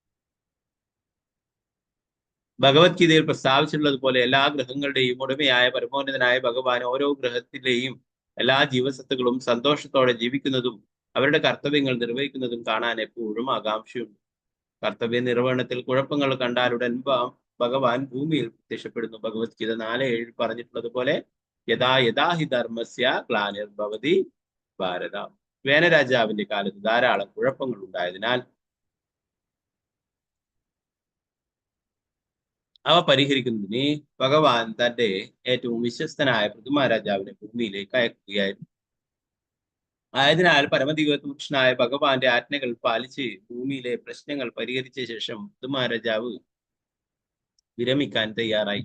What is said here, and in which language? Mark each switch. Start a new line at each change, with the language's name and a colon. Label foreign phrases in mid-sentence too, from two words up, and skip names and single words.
Malayalam: ഭഗവത്ഗീതയിൽ പ്രസ്താവിച്ചിട്ടുള്ളതുപോലെ എല്ലാ ഗ്രഹങ്ങളുടെയും ഉടമയായ പരമോന്നതനായ ഭഗവാൻ ഓരോ ഗ്രഹത്തിലെയും എല്ലാ ജീവസത്തുക്കളും സന്തോഷത്തോടെ ജീവിക്കുന്നതും അവരുടെ കർത്തവ്യങ്ങൾ നിർവഹിക്കുന്നതും കാണാൻ എപ്പോഴും ആകാംക്ഷയുണ്ട്. കർത്തവ്യ നിർവഹണത്തിൽ കുഴപ്പങ്ങൾ കണ്ടാലുടൻ ഭഗവാൻ ഭൂമിയിൽ പ്രത്യക്ഷപ്പെടുന്നു.
Sanskrit: ഭഗവത്ഗീത 4:7 പറഞ്ഞിട്ടുള്ളതുപോലെ യഥാ യഥാ ഹി ധർമ്മസ്യ ഗ്ലാനിർഭവതി ഭാരത.
Malayalam: വേനരാജാവിന്റെ കാലത്ത് ധാരാളം കുഴപ്പങ്ങൾ ഉണ്ടായതിനാൽ അവ പരിഹരിക്കുന്നതിന് ഭഗവാൻ തന്റെ ഏറ്റവും വിശ്വസ്തനായ പൃഥുമഹാരാജാവിനെ ഭൂമിയിലേക്ക് അയക്കുകയായിരുന്നു. ആയതിനാൽ പരമദിവ്യപുരുഷനായ ഭഗവാന്റെ ആജ്ഞകൾ പാലിച്ച് ഭൂമിയിലെ പ്രശ്നങ്ങൾ പരിഹരിച്ച ശേഷം പൃഥുമഹാരാജാവ് വിരമിക്കാൻ തയ്യാറായി.